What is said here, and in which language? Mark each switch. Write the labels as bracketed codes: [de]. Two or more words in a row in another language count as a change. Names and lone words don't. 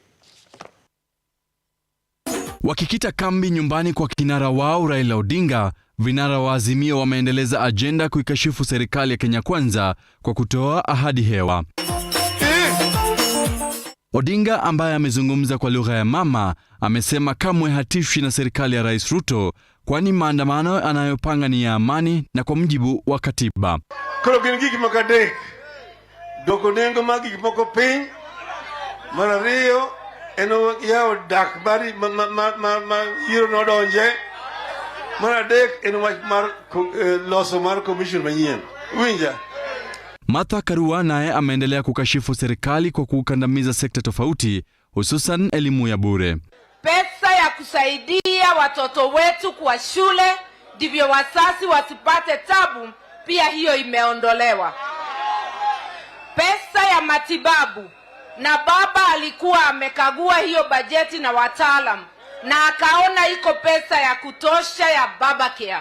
[sw] Wakikita kambi nyumbani kwa kinara wao Raila Odinga, vinara wa Azimio wameendeleza ajenda kuikashifu serikali ya Kenya Kwanza kwa kutoa ahadi hewa. Odinga ambaye amezungumza kwa lugha ya mama amesema kamwe hatishwi na serikali ya Rais Ruto, kwani maandamano anayopanga ni ya amani na kwa mujibu wa katiba. [luo] Koro gin gik moko adek. Doko nengo mag gik moko piny. Mar ariyo en yawo dak bari ma yiro nodonje. Mar adek en wach mar loso mar commission manyien. Winja. [sw] Martha Karua naye ameendelea kukashifu serikali kwa kukandamiza sekta tofauti, hususan elimu ya bure. Pesa ya kusaidia watoto wetu kwa shule ndivyo wazazi wasipate tabu, pia hiyo imeondolewa. Pesa ya matibabu, na baba alikuwa amekagua hiyo bajeti na wataalam na akaona iko pesa ya kutosha ya baba care.